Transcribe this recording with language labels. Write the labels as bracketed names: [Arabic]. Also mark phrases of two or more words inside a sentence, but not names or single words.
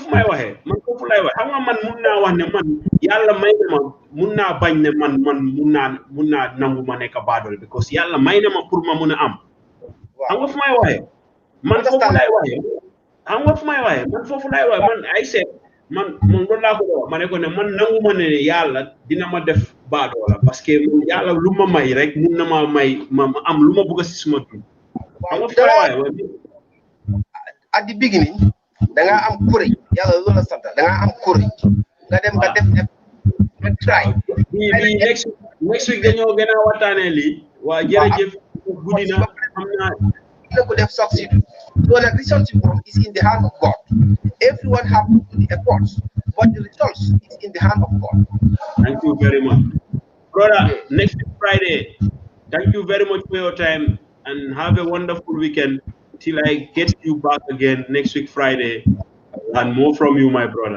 [Wolof] may waxee man foofu lay wax xam nga man mun naa wax ne man yàlla may na ma mun naa bañ ne man mun naa nangu ma nekk baadol because yàlla may na ma pour ma mun a am xam nga fu may waxee man foofu lay waxee xam nga fu may waxee man foofu lay waxee man ay seet man loolu laa ko wax ma ne ko ne man nangu ma ne yàlla dina ma def baadoola [French] parce que [Wolof] yàlla lu ma may rek mun na ma may ma am lu ma bëgg si suma dund xam nga fu may waxee [English] at the beginning [Wolof] da nga am courage yàlla loolu la sant da nga am courage nga dem nga def nga try bi [English] next week [Wolof] dañoo gën a waxtaanee lii waa jërëjëf guddi na xam naa na ko def [English] succeed so the result is in the hand of God. Everyone have to do the efforts, but the results is in the hand of God. Thank you very much, brother. Next Friday, thank you very much for your time and have a wonderful weekend till I get you back again next week Friday and more from you, my brother.